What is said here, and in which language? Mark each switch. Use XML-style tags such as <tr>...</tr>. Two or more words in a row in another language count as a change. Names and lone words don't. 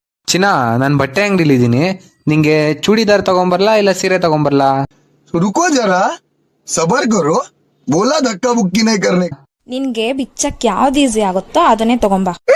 <kn>ಚಿನ್ನ, ನಾನು ಬಟ್ಟೆ ಅಂಗಡಿಲಿ ಇದ್ದೀನಿ. ನಿಂಗೆ ಚೂಡಿದಾರ್ ತಗೊಂಬರ್ಲಾ ಇಲ್ಲ ಸೀರೆ ತಗೊಂಬರ್ಲಾ?</kn> <hi>रुको जरा सबर करो बोला धक्का बुक्की नहीं करने.</hi> <kn>ನಿನ್ಗೆ ಬಿಚ್ಚಕ್ ಯಾವ್ದು ಈಸಿ ಆಗುತ್ತೋ ಅದನ್ನೇ ತಗೊಂಬಾ.</kn>